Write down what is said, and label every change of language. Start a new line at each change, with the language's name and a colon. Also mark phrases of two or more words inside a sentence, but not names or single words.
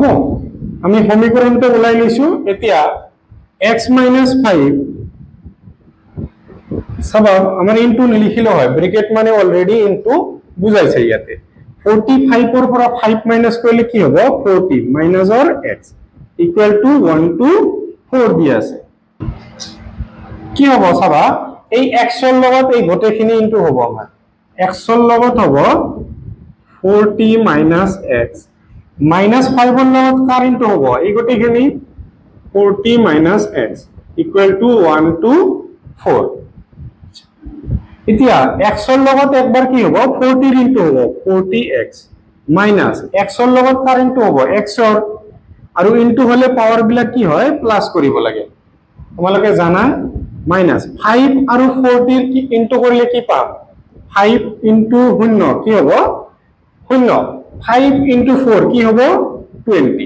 Assamese: আমি সমীকৰণটো ওলাই লৈছো। এতিয়া x minus 5 চাবা, আমাৰ ইনটু নিলিখিলে হয়, ব্ৰেকেট মানে অলৰেডি ইনটু বুজাইছে ইয়াতে। 45 পৰা 5 মাইনাস কৰিলে কি হ'ব 40 মাইনাসৰ x
English: equal to
Assamese: 1 to 4 দি আছে। কি হ'ব চাবা, এই x ৰ লগত এই গোটেইখিনি ইনটু হ'ব। আমাৰ x ৰ লগত হ'ব 40 মাইনাস x, মাইনাস 5 ৰ লগত কাৰ ইনটু হ'ব এই গোটেইখিনি 40 মাইনাস x
English: equal to
Assamese: 1 to 4। এতিয়া x ৰ লগত একবাৰ কি হ'ব 40 ইনটু হ'ব 40x মাইনাস x ৰ লগত কাৰ ইনটু হ'ব x ৰ, আৰু ইনটু হলে পাৱাৰ বিলাক কি হয় প্লাস কৰিব লাগে তোমালোকে জানা। মাইনাস 5 আৰু 40 কি ইনটু কৰিলে কি পাম 5 ইনটু 0 কি হ'ব 0, 5 ইনটু 4 কি হ'ব 20।